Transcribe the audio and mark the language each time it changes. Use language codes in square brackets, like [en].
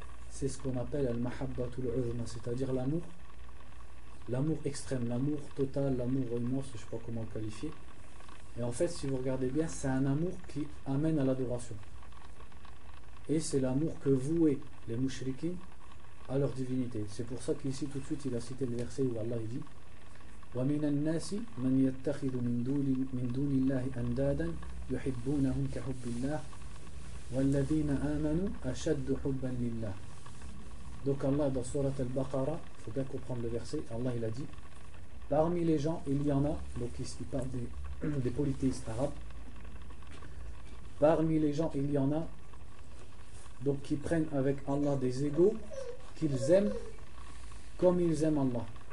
[fr] C'est ce qu'on appelle al-mahabbatul uzma, c'est-à-dire l'amour extrême, l'amour total, l'amour immense, je ne sais pas comment le qualifier. Et en fait, si vous regardez bien, c'est un amour qui amène à l'adoration. Et c'est l'amour que vouaient les mouchriquins à leur divinité. C'est pour ça qu'ici, tout de suite, il a cité le verset où Allah dit [ar] وَمِنَ النَّاسِ مَنْ يَتَّخِذُ مِنْ دُونِ اللَّهِ أَنْدَادًا يُحِبُّونَهُمْ كَحُبِّ اللَّهِ وَالَّذِينَ آمَنُوا أَشَدُّ حُبًّا لِلَّهِ. [fr] Donc Allah dans Surat Al-Baqarah, il faut bien comprendre le verset, Allah il a dit parmi les gens il y en a, donc il parle des polythéistes arabes, parmi les gens il y en a donc qui prennent avec Allah des égaux qu'ils aiment comme ils aiment Allah.